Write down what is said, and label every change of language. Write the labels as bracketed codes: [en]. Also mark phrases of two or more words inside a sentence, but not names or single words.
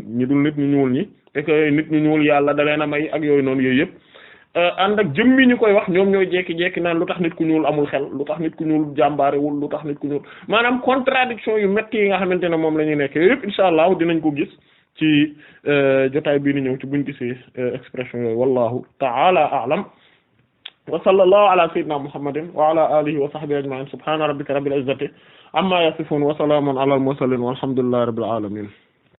[wo] ñi dul nit ñu ñuul ñi [fr] et que [wo] nit ñu ñuul yàlla da leen a may ak yooyu noonu yooyu yëpp ànd ak jëmmi ñu koy wax ñoom ñooy jekki-jekki naan lu tax nit ku ñuul amul xel lu tax nit ku ñuul jàmbaarewul lu tax nit ku ñuul maanaam contradiction yu metti yi nga xamante ne moom la ñuy nekk yëpp [ar] إن شاء الله [wo] dinañ ko gis ci jotaay bii ni ñëw ci buñ gisee expression yooyu [ar] والله تعالى أعلم وصلى الله على سيدنا محمد وعلى آله وصحبه أجمعين سبحان ربك رب العزة عما يصفون وسلام على المرسلين والحمد لله رب العالمين